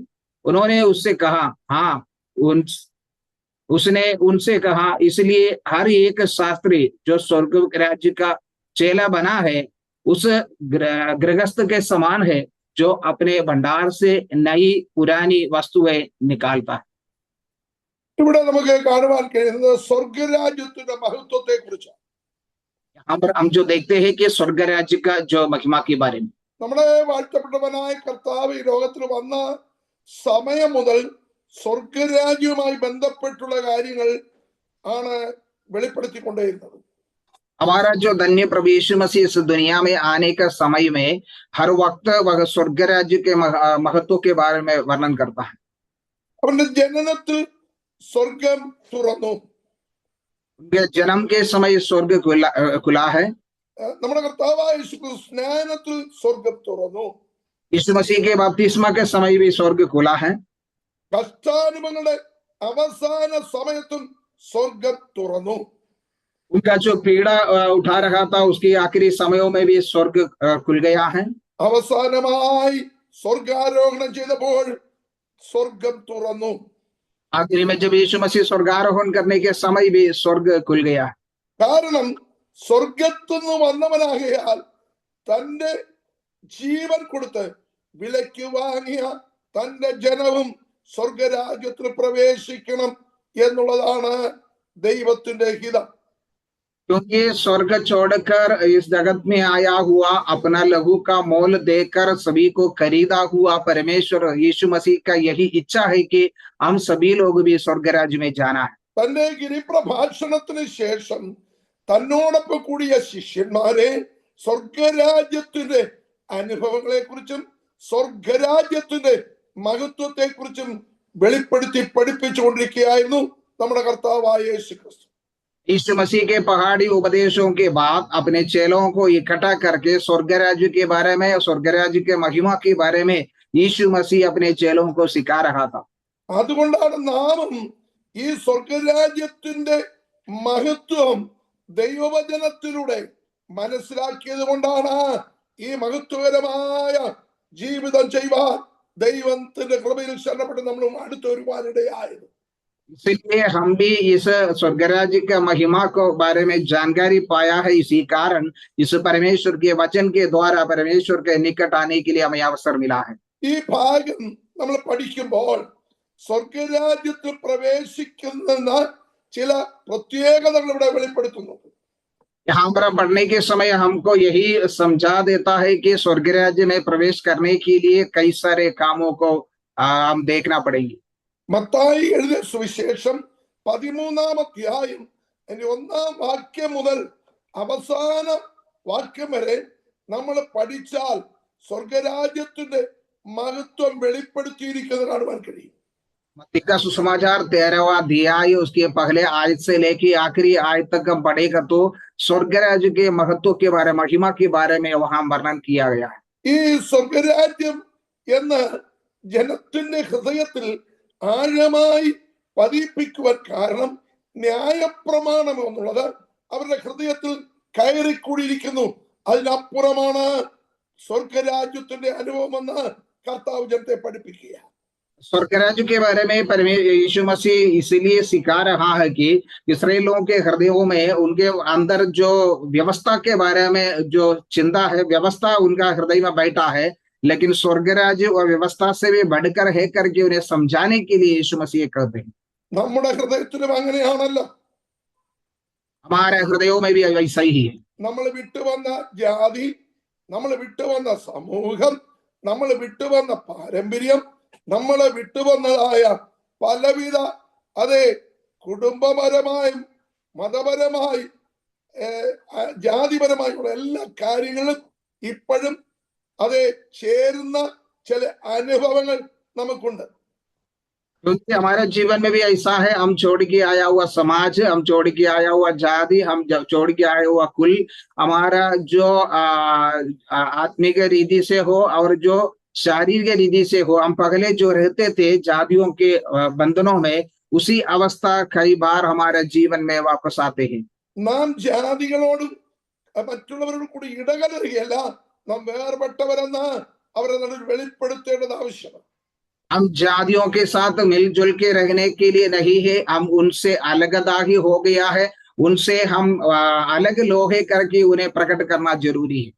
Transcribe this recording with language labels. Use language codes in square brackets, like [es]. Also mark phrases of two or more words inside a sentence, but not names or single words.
[hi] उन्होंने उससे कहा, हाँ। उसने उनसे कहा, इसलिए हर एक शास्त्री जो स्वर्ग राज्य का चेला बना है उस गृहस्थ के समान है, जो अपने भंडार से नई पुरानी वस्तुएं निकालता है। [ml] ഇവിടെ നമുക്ക് കാണുവാൻ കഴിയുന്നത് സ്വർഗരാജ്യത്തിന്റെ മഹത്വത്തെ കുറിച്ചാണ്. [hi] यहाँ पर हम जो देखते हैं कि स्वर्ग राज्य का जो महिमा के बारे में, [ml] നമ്മുടെ വാഴ്ത്തപ്പെട്ടവനായ കർത്താവ് ഈ ലോകത്തിൽ വന്ന സമയം മുതൽ സ്വർഗരാജ്യവുമായി ബന്ധപ്പെട്ടുള്ള കാര്യങ്ങൾ ആണ് വെളിപ്പെടുത്തിക്കൊണ്ടേയിരുന്നത്. [hi] हमारा जो धन्य प्रभु यीशु मसीह इस दुनिया में आने का समय में हर वक्त वह स्वर्ग राज्य के महत्व के बारे में वर्णन करता है। [ml] അവന്റെ ജനനത്തിൽ സ്വർഗം തുറന്നു. [hi] उनके जन्म के समय स्वर्ग खुला है। [ml] നമ്മുടെ കർത്താവായ യേശു സ്നാനത്തിൽ സ്വർഗം തുറന്നു. [hi] यीशु मसीह के बपतिस्मा के समय भी स्वर्ग खुला है। [ml] കഷ്ടാനുഭവങ്ങളുടെ അവസാന സമയത്തും സ്വർഗം തുറന്നു. [hi] उनका जो पीड़ा उठा रखा था उसके आखिरी समयों में भी स्वर्ग खुल गया है। [ml] അവസാനമായി സ്വർഗാരോഹണം ചെയ്തപ്പോൾ സ്വർഗം തുറന്നു. [hi] आखिरी में जब यीशु मसीह स्वर्गारोहण करने के समय भी स्वर्ग खुल गया। [ml] കാരണം സ്വർഗത്തുനിന്ന് വന്നവനാകയാൽ തന്റെ ജീവൻ കൊടുത്ത് വിലയ്ക്ക് വാങ്ങിയ തന്റെ ജനവും സ്വർഗരാജ്യത്തിൽ പ്രവേശിക്കണം എന്നുള്ളതാണ് ദൈവത്തിന്റെ ഹിതം. [hi] क्योंकि स्वर्ग छोड़कर इस जगत में आया हुआ, अपना लहू का मोल देकर सभी को खरीदा हुआ परमेश्वर यीशु मसीह का यही इच्छा है कि हम सभी लोग भी स्वर्ग राज्य में जाना है। [ml] തന്റെ ഗിരിപ്രഭാഷണത്തിന് ശേഷം തന്നോടൊപ്പം കൂടിയ ശിഷ്യന്മാരെ സ്വർഗരാജ്യത്തിന്റെ അനുഭവങ്ങളെ കുറിച്ചും സ്വർഗരാജ്യത്തിന്റെ മഹത്വത്തെ കുറിച്ചും വെളിപ്പെടുത്തി പഠിപ്പിച്ചുകൊണ്ടിരിക്കുകയായിരുന്നു നമ്മുടെ കർത്താവായ യേശു ക്രിസ്തു. [hi] यीशु मसीह के पहाड़ी उपदेशों के बाद अपने चेलों को इकट्ठा करके स्वर्ग राज्य के बारे में, स्वर्ग राज्य के महिमा के बारे में यीशु मसीह अपने चेलों को सिखा रहा था। [ml] അതുകൊണ്ടാണ് നാമും ഈ സ്വർഗരാജ്യത്തിന്റെ മഹത്വം ദൈവവചനത്തിലൂടെ മനസ്സിലാക്കിയത് കൊണ്ടാണ് ഈ മഹത്വകരമായ ജീവിതം ചെയ്യുവാൻ ദൈവത്തിന്റെ കൃപയിൽ ശരണപ്പെട്ട് നമ്മളും അടുത്ത് വരുവാനിടയായത്. [hi] इसलिए हम भी इस स्वर्ग राज्य का महिमा को बारे में जानकारी पाया है। इसी कारण इस परमेश्वर के वचन के द्वारा परमेश्वर के निकट आने के लिए हमें अवसर मिला है। [ml] ഈ ഭാഗം നമ്മൾ പഠിക്കുമ്പോൾ സ്വർഗരാജ്യത്തിൽ പ്രവേശിക്കുന്ന ചില പ്രത്യേകതകൾ ഇവിടെ വെളിപ്പെടുത്തുന്നു. [hi] यहाँ पर पढ़ने के समय हमको यही समझा देता है कि स्वर्ग राज्य में प्रवेश करने के लिए कई सारे कामों को हम देखना पड़ेंगे। [ml] മത്തായി എഴുതിയ സുവിശേഷം 13-ാം അധ്യായം 1-ാം വാക്യം മുതൽ അവസാന വാക്യം വരെ നമ്മൾ പഠിച്ചാൽ സ്വർഗരാജ്യത്തിന്റെ മഹത്വം വെളിപ്പെടുത്തിയിരിക്കുന്നത് കാണുവാൻ കഴിയും. [hi] मत्ती का सुसमाचार 13वां अध्याय उसके पहले आयत से लेके आखिरी आयत तक हम पढ़ेगा तो स्वर्ग राज्य के महत्व के बारे में, महिमा के बारे में वहां वर्णन किया गया है। [ml] ഈ സ്വർഗരാജ്യം എന്ന് ജനത്തിന്റെ ഹൃദയത്തിൽ ആഴമായി പതിപ്പിക്കുവാൻ കാരണം ന്യായപ്രമാണം എന്നുള്ളത് അവരുടെ ഹൃദയത്തിൽ കയറിക്കൂടിയിരിക്കുന്നു. അതിനപ്പുറമാണ് സ്വർഗരാജ്യത്തിന്റെ അനുഭവം എന്ന് കർത്താവ് ജനത്തെ പഠിപ്പിക്കുക. [hi] स्वर्ग राज्य के बारे में यीशु मसीह इसलिए सिखा रहा है कि इसराइलियों के हृदयों में उनके अंदर जो व्यवस्था के बारे में जो चिंता है, व्यवस्था उनका हृदय में बैठा है, लेकिन स्वर्ग राज्य और व्यवस्था से भी बढ़कर है करके उन्हें समझाने के लिए यीशु मसीह कहते हैं। [ml] നമ്മുടെ ഹൃദയത്തിലും അങ്ങനെയാണല്ലോ. [hi] हमारे हृदयों में भी ऐसा ही है. [ml] നമ്മൾ വിട്ടുവന്ന ജാതി, നമ്മൾ വിട്ടുവന്ന സമൂഹം, നമ്മൾ വിട്ടുവന്ന പാരമ്പര്യം, നമ്മളെ വിട്ടുവന്നതായ പലവിധ അതെ കുടുംബപരമായും മതപരമായും ജാതിപരമായുള്ള എല്ലാ കാര്യങ്ങളും ഇപ്പോഴും അതെ ചേരുന്ന ചില അനുഭവങ്ങൾ നമുക്കുണ്ട്. [hi] क्योंकि हमारे जीवन में भी ऐसा है, हम छोड़ के आया हुआ समाज, हम छोड़ के आया हुआ जाति, हम छोड़ के आया हुआ कुल, हमारा जो आत्मिक रीति से हो और जो शारीरिक रीति से हो, हम पहले जो रहते थे जातियों के बंधनों में, उसी अवस्था कई बार हमारे जीवन में वापस आते हैं. [ml] നാം ജാതികളോടും മറ്റുള്ളവരോട് കൂടി ഇടകലരുകയല്ല, നാം വേർപെട്ടവരെന്ന് അവരെ നടുവിൽ വെളിപ്പെടുത്തേണ്ടത് ആവശ്യമാണ്. [hi] हम जातियों के साथ मिलजुल के रहने के लिए नहीं है, हम उनसे अलगदाही हो गया है, उनसे हम अलग लोग है करके उन्हें प्रकट करना जरूरी है.